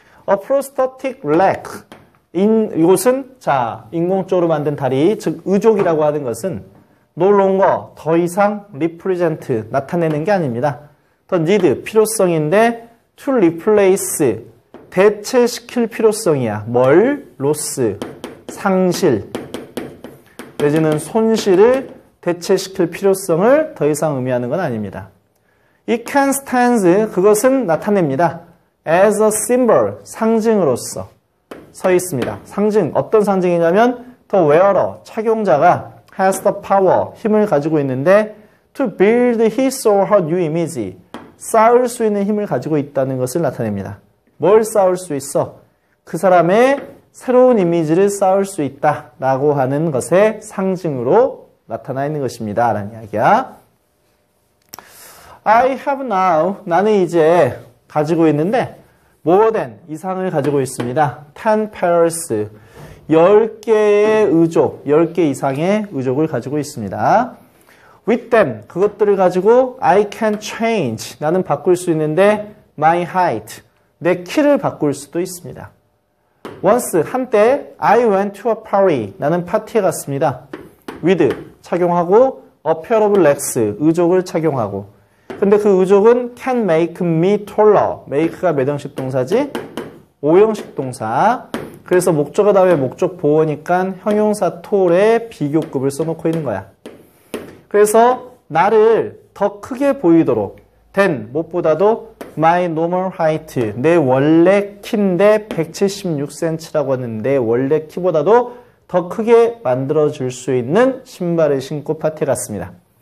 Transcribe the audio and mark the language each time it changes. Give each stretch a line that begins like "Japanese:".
English: A prosthetic leg,
Korean: 이곳은 자 인공적으로 만든 다리, 즉 의족이라고 하는 것은
English: no longer,
Korean: 더 이상 represent, 나타내는 게 아닙니다. 더 need, 필요성인데
English: to replace,
Korean: 대체시킬 필요성이야. 뭘? loss, 상실 내지는 손실을 대체시킬 필요성을 더 이상 의미하는 건 아닙니다.
English: It can stand,
Korean: 그것은 나타냅니다.
English: as a symbol,
Korean: 상징으로서 서 있습니다. 상징, 어떤 상징이냐면 the wearer, 착용자가
English: has the power,
Korean: 힘을 가지고 있는데
English: to build his or her new image,
Korean: 쌓을 수 있는 힘을 가지고 있다는 것을 나타냅니다. 뭘 쌓을 수 있어? 그 사람의 새로운 이미지를 쌓을 수 있다라고 하는 것의 상징으로 나타나 있는 것입니다. 라는 이야기야.
English: I have now,
Korean: 나는 이제 가지고 있는데
English: more than,
Korean: 이상을 가지고 있습니다.
English: 10 pairs,
Korean: 10개의 의족, 10개 이상의 의족을 가지고 있습니다.
English: With them,
Korean: 그것들을 가지고
English: I can change,
Korean: 나는 바꿀 수 있는데
English: my height,
Korean: 내 키를 바꿀 수도 있습니다.
English: Once, 한때 I went to a party,
Korean: 나는 파티에 갔습니다. With, 착용하고
English: a pair of legs,
Korean: 의족을 착용하고. 근데 그 의족은
English: can make me taller,
Korean: make가 몇 형식 동사지? 5형식 동사. 그래서 목적어 다음에 목적 보어니까 형용사 tall의 비교급을 써놓고 있는 거야. 그래서 나를 더 크게 보이도록 된 무엇보다도
English: my normal height,
Korean: 내 원래 키인데 176cm라고 하는 내 원래 키보다도 더 크게 만들어줄 수 있는 신발을 신고 파티에 갔습니다.